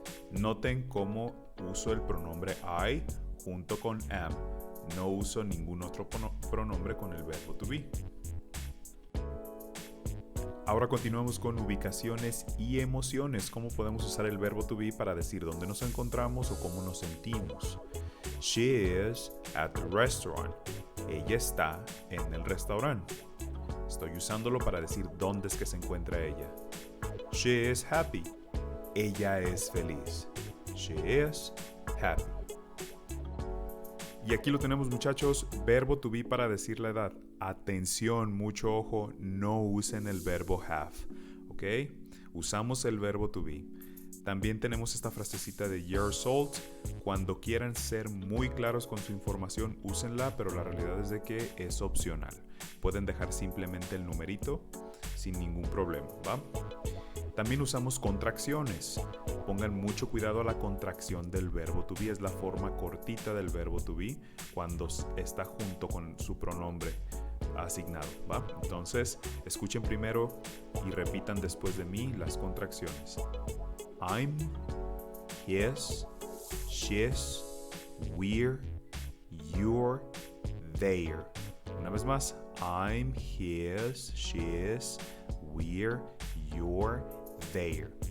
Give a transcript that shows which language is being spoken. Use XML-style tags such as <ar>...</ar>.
<es>Noten cómo uso el pronombre I junto con am. No uso ningún otro pronombre con el verbo to be. Ahora continuamos con ubicaciones y emociones. ¿Cómo podemos usar el verbo to be para decir dónde nos encontramos o cómo nos sentimos?</es> <en>She is at the restaurant.</en> <es>Ella está en el restaurante. Estoy usándolo para decir dónde es que se encuentra ella.</es> <en>She is happy.</en> <es>Ella es feliz.</es> <en>She is happy.</en> <es>Y aquí lo tenemos, muchachos, verbo to be para decir la edad. Atención, mucho ojo, no usen el verbo have, ¿ok? Usamos el verbo to be. También tenemos esta frasecita de years old. Cuando quieran ser muy claros con su información, úsenla, pero la realidad es de que es opcional. Pueden dejar simplemente el numerito sin ningún problema, ¿va? También usamos contracciones. Pongan mucho cuidado a la contracción del verbo to be. Es la forma cortita del verbo to be cuando está junto con su pronombre asignado, ¿va? Entonces, escuchen primero y repitan después de mí las contracciones.</es> <en>I'm, his, she's, we're, you're, they're.</en> <es>Una vez más.</es> <en>I'm, his, she's, we're, you're, they're.</en>